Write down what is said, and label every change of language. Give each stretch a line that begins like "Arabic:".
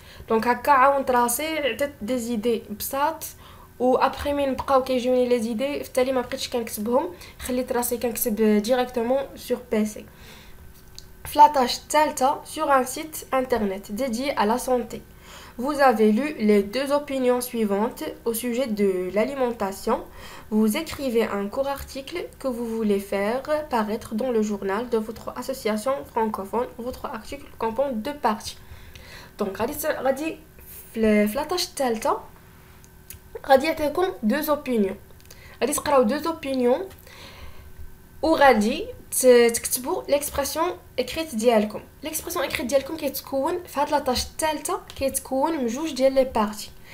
Arabic: دونك هكا عاونت راسي، عطيت دي زيدي بساط، و ابري مين بقاو كيجوني لي زيدي في التالي ما بقيتش كنكتبهم، خليت راسي كنكتب ديريكتومون سور بيسي. في لاطاش الثالثه
French: sur un site internet dédié à la santé, vous avez lu les 2 opinions suivantes au sujet de l'alimentation. Vous écrivez un court article que vous voulez faire paraître dans le journal de votre association francophone. Votre article comprend 2 parties.
Arabic: Donc غادي في لاطاش الثالثه غادي يعطيكم 2 اوبينيون، غادي تقراو 2 اوبينيون وغادي تكتبوا ليكسبرسيون اكريت ديالكم. ليكسبرسيون اكريت ديالكم كيتكون في هاد لاطاش الثالثه كيتكون من جوج ديال لي بارتي.